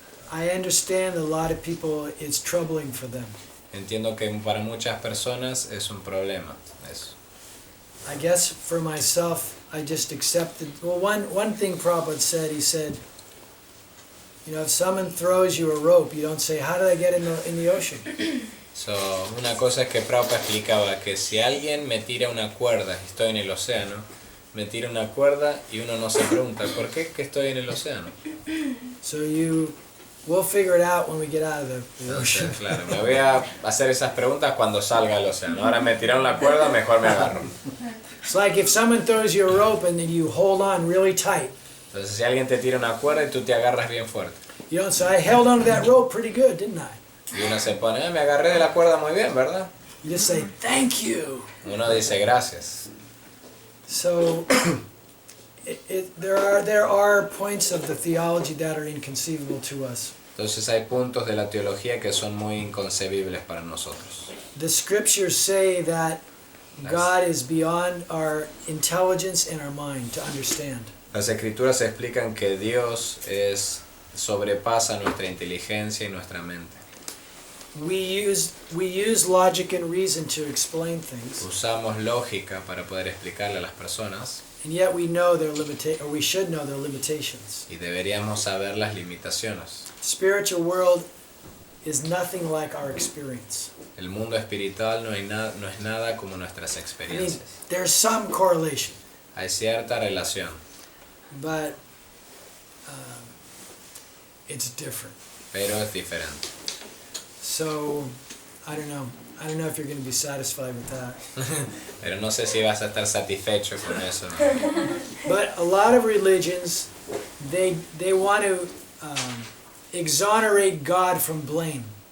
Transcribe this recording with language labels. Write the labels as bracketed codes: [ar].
[en] I understand a lot of people, it's troubling for them. [es] Entiendo que para muchas personas es un problema eso. [en] I guess for myself, I just accepted. Well, one thing Prabhupada said, he said, you know, if someone throws you a rope, you don't say, how did I get in the ocean? [es] So, una cosa es que Prabhupada explicaba que si alguien me tira una cuerda, estoy en el océano, me tira una cuerda y uno no se pregunta, ¿por qué que estoy en el océano? [en] So we'll figure it out when we get out of the ocean. [es] Entonces, claro, me voy a hacer esas preguntas cuando salga al océano. Ahora me tiraron la cuerda, mejor me agarro. [en] It's like if someone throws you a rope and then you hold on really tight. [es] Entonces, si alguien te tira una cuerda y tú te agarras bien fuerte. [en] You don't say, I held on to that rope pretty good, didn't I? [es] Y uno se pone, me agarré de la cuerda muy bien, ¿verdad? [en] You just say, thank you. [es] Uno dice gracias. [en] So there are points of the theology that are inconceivable to us. [es] Entonces hay puntos de la teología que son muy inconcebibles para nosotros. [en] The scriptures say that God is beyond our intelligence and our mind to understand. [es] Las escrituras explican que Dios sobrepasa nuestra inteligencia y nuestra mente. [en] We use logic and reason to explain things, [es] Usamos lógica para poder explicarle a las personas [en] and yet we know we should know their limitations. [es] y deberíamos saber las limitaciones. [en] Spiritual world is nothing like our experience. [es] El mundo espiritual no es nada como nuestras [en] I mean, [es] experiencias. [en] there's some correlation, [es] Hay cierta relación, [en] but it's different. [es] pero es diferente. [en] So, I don't know if you're going to be satisfied with that. [es] Pero no sé si vas a estar satisfecho con eso, ¿no? [en] But a lot of religions, they want to exonerate God from blame.